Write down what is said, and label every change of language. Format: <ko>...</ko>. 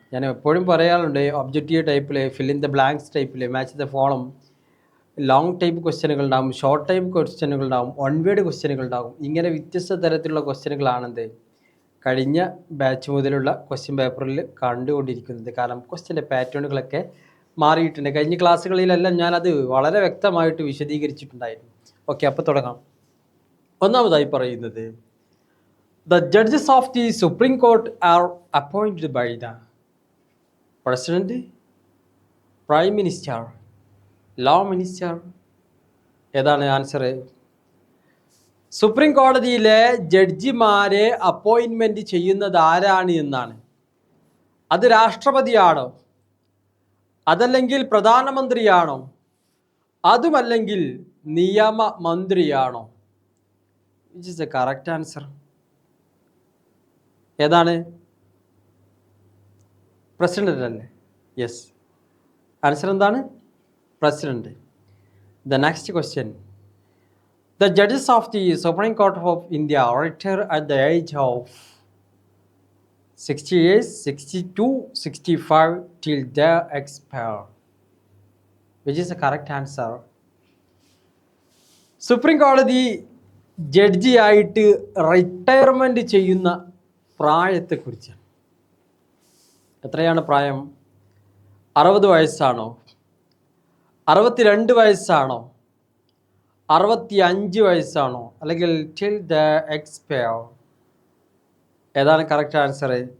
<ml>ഞാൻ എപ്പോഴും പറയാറുണ്ട്, ഒബ്ജക്റ്റീവ് ടൈപ്പിൽ, ഫിൽ ഇൻ ദ ബ്ലാങ്ക്സ് ടൈപ്പിൽ, മാച്ച് ദ ഫോളം, ലോങ് ടൈപ്പ് ക്വസ്റ്റ്യനുകൾ ഉണ്ടാകും, ഷോർട്ട് ടൈപ്പ് ക്വസ്റ്റ്യനുകൾ ഉണ്ടാകും, വൺ വേർഡ് ക്വസ്റ്റ്യനുകൾ ഉണ്ടാകും. ഇങ്ങനെ വ്യത്യസ്ത തരത്തിലുള്ള ക്വസ്റ്റ്യനുകളാണെന്ത് കഴിഞ്ഞ ബാച്ച് മുതലുള്ള ക്വസ്റ്റ്യൻ പേപ്പറിൽ കണ്ടുകൊണ്ടിരിക്കുന്നത്. കാരണം ക്വസ്റ്റ്യൻ്റെ പാറ്റേണുകളൊക്കെ മാറിയിട്ടുണ്ട്. കഴിഞ്ഞ ക്ലാസ്സുകളിലെല്ലാം ഞാനത് വളരെ വ്യക്തമായിട്ട് വിശദീകരിച്ചിട്ടുണ്ടായിരുന്നു. ഓക്കെ, അപ്പോൾ തുടങ്ങാം. ഒന്നാമതായി പറയുന്നത്,</ml> <en>the judges of the Supreme Court are appointed by the President, Prime Minister, Law Minister.</en> <ml>ഏതാണ് ആൻസർ? സുപ്രീം കോടതിയിലെ ജഡ്ജിമാരെ അപ്പോയിൻമെന്റ് ചെയ്യുന്നത് ആരാണ് എന്നാണ്. അത് രാഷ്ട്രപതിയാണോ, അതല്ലെങ്കിൽ പ്രധാനമന്ത്രിയാണോ, അതുമല്ലെങ്കിൽ നിയമമന്ത്രിയാണോ?</ml> <en>Which is the correct answer?</en> <ml>ഏതാണ്? പ്രസിഡന്റ് അല്ലേ? യെസ്, ആൻസർ എന്താണ്? President.</ml> <en>The next question. The judges of the Supreme Court of India retire at the age of 60 years, 62, 65 till they expire. Which is the correct answer?</en> <ml>Supreme കോടതി ജഡ്ജിയായിട്ട് retirement ചെയ്യുന്ന പ്രായത്തെക്കുറിച്ചാണ്. എത്രയാണ് പ്രായം? 60 വയസ്സാണോ, 62 വയസ്സാണോ, 65 വയസ്സാണോ, അല്ലെങ്കിൽ</ml> <en>Till the expire?</en> <ml>ഏതാണ് correct answer?</ml>